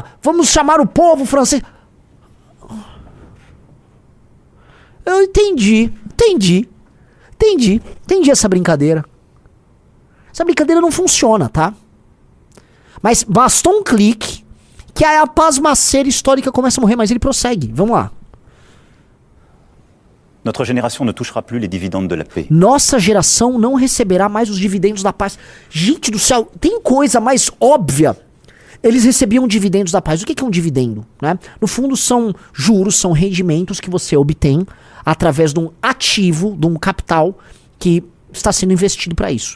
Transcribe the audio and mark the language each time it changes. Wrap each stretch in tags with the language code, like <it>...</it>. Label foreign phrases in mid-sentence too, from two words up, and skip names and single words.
<pt>Vamos chamar o povo francês... Eu entendi essa brincadeira. Essa brincadeira não funciona, tá? Mas bastou um clique que a pasmaceira histórica começa a morrer, mas ele prossegue. Vamos lá.</pt> <fr>Notre génération ne touchera plus les dividendes de la paix.</fr> <pt>Nossa geração não receberá mais os dividendos da paz. Gente do céu, tem coisa mais óbvia. Eles recebiam dividendos da paz. O que é um dividendo? Né? No fundo são juros, são rendimentos que você obtém através de um ativo, de um capital que está sendo investido para isso.</pt>